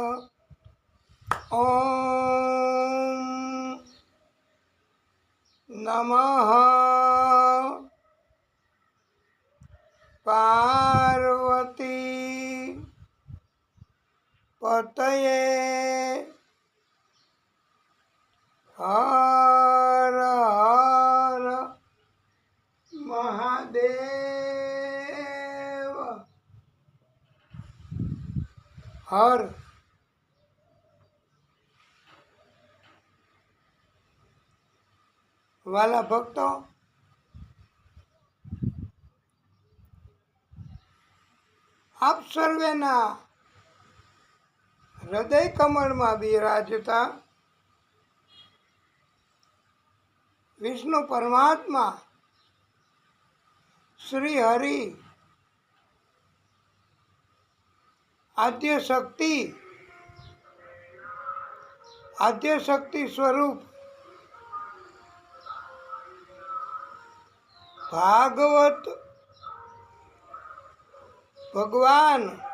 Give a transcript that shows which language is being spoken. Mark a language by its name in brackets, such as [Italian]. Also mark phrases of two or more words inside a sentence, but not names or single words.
[Sanskrit] ओम नमः पार्वती पतये हर हर महादेव हर। [Gujarati] વાલા ભક્તો, આપ સર્વેના હૃદય કમળમાં બિરાજતા વિષ્ણુ પરમાત્મા શ્રી હરિ આદ્ય શક્તિ સ્વરૂપ ભાગવત ભગવાન